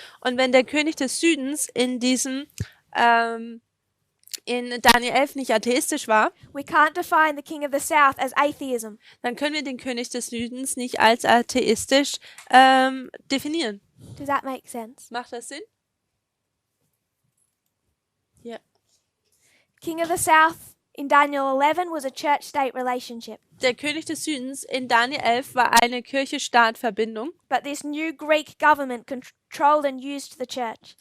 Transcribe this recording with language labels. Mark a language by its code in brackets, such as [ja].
[de] Und wenn der König des Südens in Daniel 11 nicht atheistisch war, [en] we can't define the king of the south as atheism. [de] dann können wir den König des Südens nicht als atheistisch definieren. [en] Does that make sense? [de] Macht das Sinn? Ja. [en] King of the south in Daniel 11 was a church-state relationship. [de] Der König des Südens in Daniel 11 war eine Kirche-Staat-Verbindung, [en] But this new Greek government controlled and used the church.